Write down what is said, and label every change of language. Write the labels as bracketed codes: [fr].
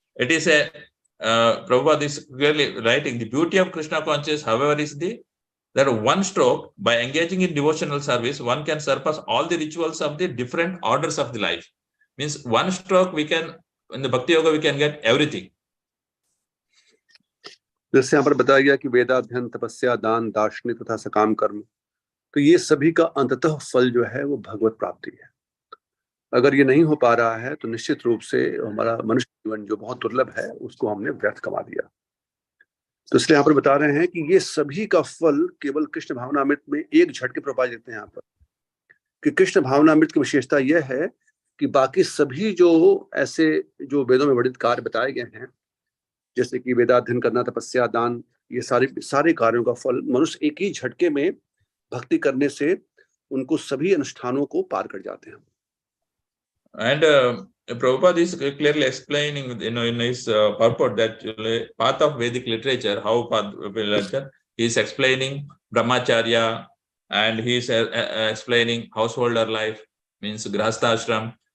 [en] It is a, Prabhupada is clearly writing, the beauty of Krishna consciousness, however, is that one stroke, by engaging in devotional service, one can surpass all the rituals of the different orders of the life. Means one stroke, we can, in the Bhakti Yoga, we can get everything. [hi] जैसे यहाँ पर बताया गया कि वेदाध्ययन, तपस्या, दान, दार्शनिक तथा सकाम कर्म, तो ये सभी का अंततः फल जो है वो भगवत प्राप्ति है। अगर ये नहीं हो पा रहा है तो निश्चित रूप से हमारा मनुष्य जीवन जो बहुत दुर्लभ है उसको हमने व्यर्थ कमा दिया। तो इसलिए यहाँ पर बता रहे हैं कि ये सभी का फल केवल कृष्ण भावनामृत में एक झटके प्रभुपाद देते हैं यहाँ पर, कि कृष्ण भावनामृत की विशेषता यह है कि बाकी सभी जो ऐसे जो वेदों में वर्णित कार्य बताए गए हैं, जैसे कि वेदाध्ययन करना, तपस्या, दान, ये सारे कार्यों का फल मनुष्य एक ही झटके में भक्ति करने से उनको सभी अनुष्ठानों को पार कर जाते हैं। [en] And Prabhupada is clearly explaining, in his purport, that path of Vedic literature, how path of literature, he is explaining brahmacharya, and he is explaining householder life, means grahastha ashram.